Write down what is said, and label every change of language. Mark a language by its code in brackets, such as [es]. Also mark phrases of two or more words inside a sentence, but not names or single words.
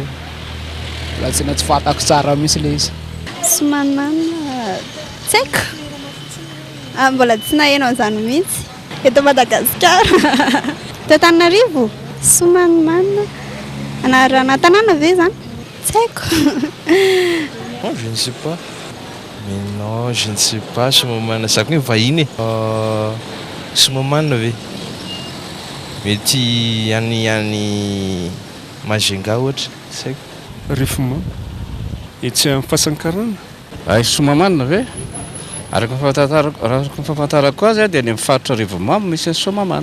[mg] Raha tena tsy fantako tsara mihitsy ilay izy. Somaman tsy haiko. Mbola tsy nahaino an'izany mihitsy. Eto Madagasikara. Teto Antananarivo. Somaman. Anarana tanàna ve zany? Tsy haiko. [fr] Oh, je ne sais pas. Mais non, je ne sais pas. [mg] Somaman sakony vahiny. Somaman ve. Mety any Majunga ohatra. Tsy haiko. Rifuma. Etsy amin'ny fahasankarana. Ay Somaman ve? Araka fahafantarako azy dia any amin'ny faritra Arivomamo misy Somaman.